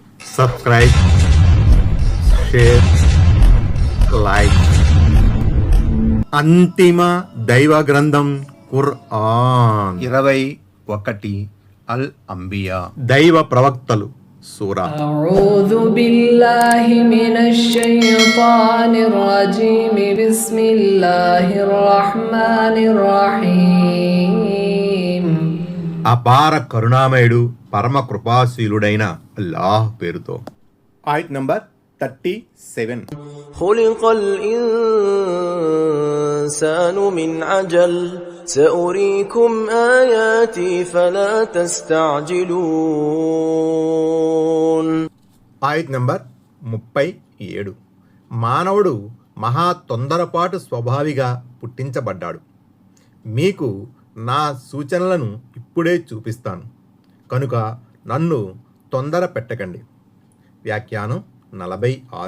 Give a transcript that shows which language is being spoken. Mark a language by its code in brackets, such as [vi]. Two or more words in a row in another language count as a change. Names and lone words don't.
[en] subscribe, share, like. [te] అంతిమ దైవ గ్రంథం ఖురాన్ 21 అల్ అంబియా దైవ ప్రవక్తలు సూరా. [ar] أعوذ بالله من الشيطان الرجيم بسم الله الرحمن الرحيم [te] అపార కరుణామయుడు పరమ కృపాశీలుడైన అల్లాహ్ పేరుతో. ఆయత్ నంబర్ 37. [ar] خلق الإنسان من عجل سأريكم آياتي فلا تستعجلون. [te] ఆయత్ నంబర్ 37. మానవుడు మహా తొందరపాటు స్వభావిగా పుట్టించబడ్డాడు. మీకు నా సూచనలను ఇప్పుడే చూపిస్తాను కనుక నన్ను తొందర పెట్టకండి. వ్యాఖ్యానం 46.